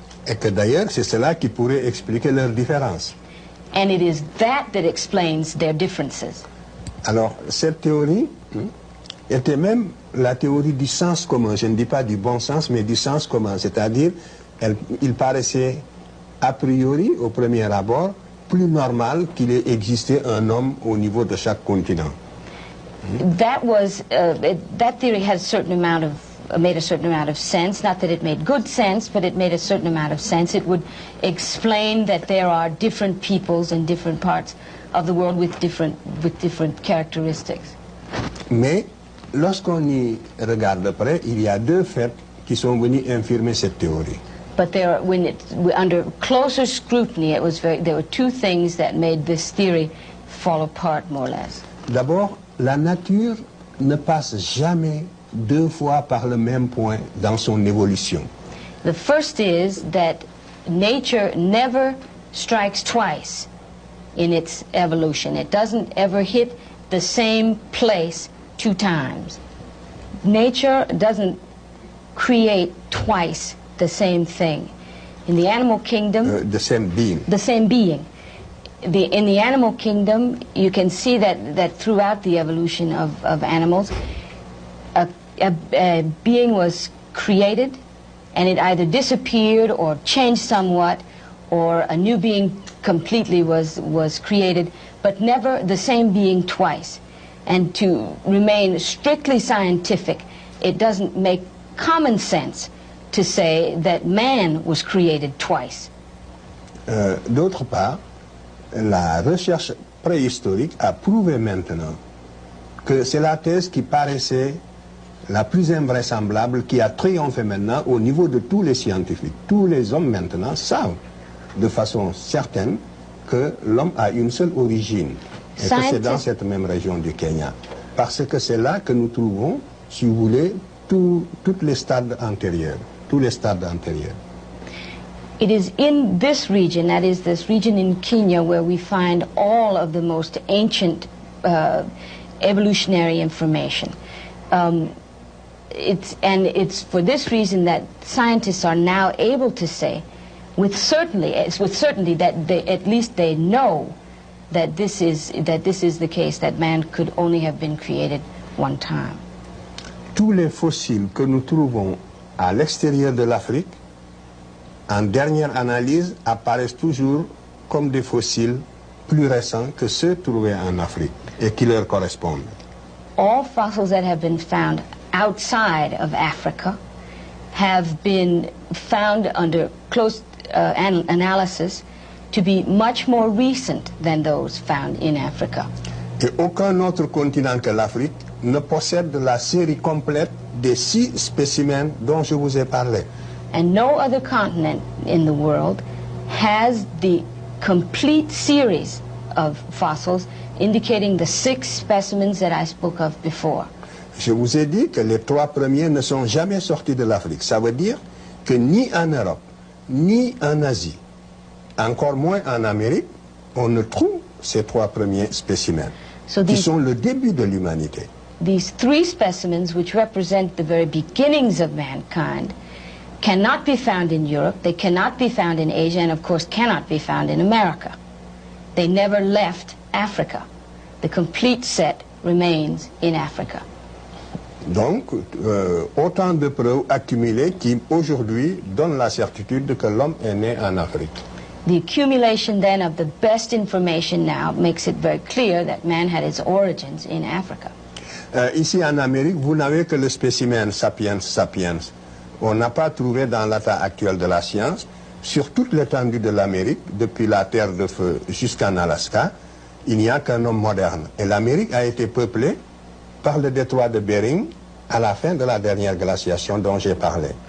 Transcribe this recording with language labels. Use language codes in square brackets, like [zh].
[fr] Et que d'ailleurs, c'est cela qui pourrait expliquer leurs différences. [en] And it is that explains their differences. [fr] Alors, cette théorie était même la théorie du sens commun. Je ne dis pas du bon sens, mais du sens commun. C'est-à-dire, il paraissait a priori, au premier abord, plus normal qu'il ait existé un homme au niveau de chaque continent. [en] That theory had a certain amount of made a certain amount of sense. Not that it made good sense, but it made a certain amount of sense. It would explain that there are different peoples in different parts of the world with different characteristics. [fr] Mais lorsqu'on y regarde de près, il y a 2 faits qui sont venus infirmer cette théorie. [en] But under closer scrutiny, there were 2 things that made this theory fall apart more or less. [fr] D'abord, la nature ne passe jamais 2 fois par le même point dans son évolution. [en] The first is that nature never strikes twice in its evolution. It doesn't ever hit the same place 2 times. Nature doesn't create twice the same thing. In the animal kingdom, The same being. The same being. In the animal kingdom, you can see that throughout the evolution of animals, a being was created, and it either disappeared or changed somewhat, or a new being completely was created, but never the same being twice. And to remain strictly scientific, it doesn't make common sense to say that man was created twice. [fr] D'autre part, la recherche préhistorique a prouvé maintenant que c'est la thèse qui paraissait la plus invraisemblable, qui a triomphé maintenant au niveau de tous les scientifiques. Tous les hommes maintenant savent de façon certaine que l'homme a une seule origine, et que c'est dans cette même région du Kenya. Parce que c'est là que nous trouvons, si vous voulez, toutes les stades antérieurs, tous les stades antérieurs. [en] It is in this region, that is this region in Kenya, where we find all of the most ancient evolutionary information. It's for this reason that scientists are now able to say, with certainty that at least they know that this is the case, that man could only have been created one time. [fr] Tous les fossiles que nous trouvons à l'extérieur de l'Afrique, en dernière analyse, apparaissent toujours comme des fossiles plus récents que ceux trouvés en Afrique et qui leur correspondent. [en] All fossils that have been found outside of Africa have been found under close analysis to be much more recent than those found in Africa. [fr] Et aucun autre continent que l'Afrique ne possède la série complète des 6 spécimens dont je vous ai parlé. [en] And no other continent in the world has the complete series of fossils indicating the 6 specimens that I spoke of before. [fr] Je vous ai dit que les 3 premiers ne sont jamais sortis de l'Afrique. Ça veut dire que ni en Europe, ni en Asie, encore moins en Amérique, on ne trouve ces 3 premiers spécimens, qui sont le début de l'humanité. [en] These 3 specimens, which represent the very beginnings of mankind, cannot be found in Europe, they cannot be found in Asia, and of course cannot be found in America. They never left Africa. The complete set remains in Africa. [fr] Donc, autant de preuves accumulées qui, aujourd'hui, donnent la certitude que l'homme est né en Afrique. [en] The accumulation then of the best information now makes it very clear that man had its origins in Africa. [fr] Ici en Amérique, vous n'avez que le spécimen sapiens sapiens. On n'a pas trouvé dans l'état actuel de la science, sur toute l'étendue de l'Amérique, depuis la Terre de Feu jusqu'en Alaska, il n'y a qu'un homme moderne. Et l'Amérique a été peuplée par le détroit de Bering à la fin de la dernière glaciation dont j'ai parlé.